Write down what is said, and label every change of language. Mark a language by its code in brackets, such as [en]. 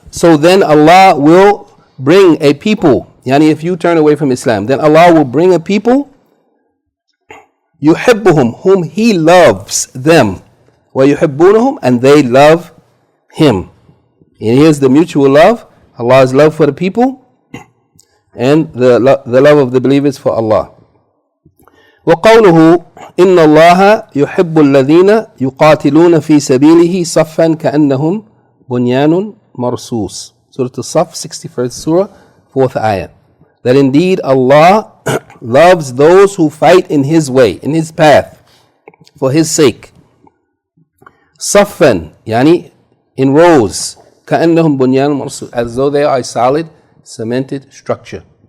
[en] So then Allah will bring a people, yani if you turn away from Islam, then Allah will bring a people, [ar] يُحِبُّهُمْ, [en] whom He loves them, [ar] وَيُحِبُّونَهُمْ, [en] and they love Him. And here's the mutual love, Allah's love for the people, and the love of the believers for Allah. [ar] وقوله إن الله يحب الذين يقاتلون في سبيله صفا كأنهم بنيان مرصوص. [en] Surah Al-Saf, 61st Surah, 4th ayah. That indeed Allah loves those who fight in His way, in His path, for His sake. [ar] صفا, [en] yani in rows, [ar] كأنهم بنيان مرصوص, [en] as though they are a solid, cemented structure.